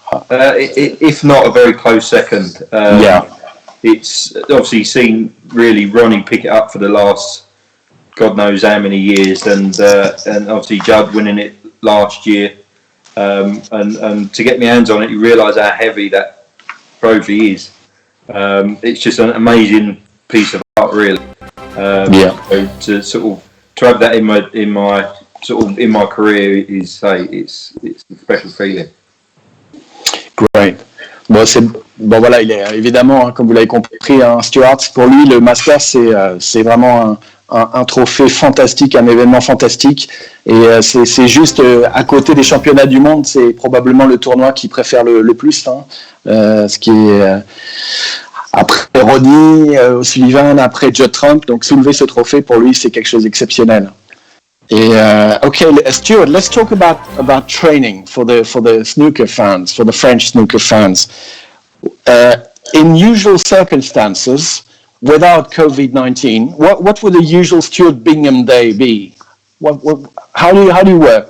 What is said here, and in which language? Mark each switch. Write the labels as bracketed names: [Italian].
[English] If not a very close second. It's obviously seen really Ronnie pick it up for the last God knows how many years, and obviously Judd winning it last year, and to get my hands on it, you realise how heavy that trophy is. It's just an amazing piece of art, really. To sort of to have that in my sort of in my career is it's a special feeling. Great. [French] Bon voilà, il est évidemment, comme vous l'avez compris, Stuart, pour lui le Master c'est vraiment un trophée fantastique, un événement fantastique, et c'est juste à côté des championnats du monde, c'est probablement le tournoi qu'il préfère le plus, ce qui est après Rodney, O'Sullivan, après Judd Trump, donc soulever ce trophée pour lui c'est quelque chose d'exceptionnel. [English] Et okay, Stuart, let's talk about training for the snooker fans, for the French snooker fans. In usual circumstances, without COVID-19, what would a usual Stuart Bingham day be? How do you work?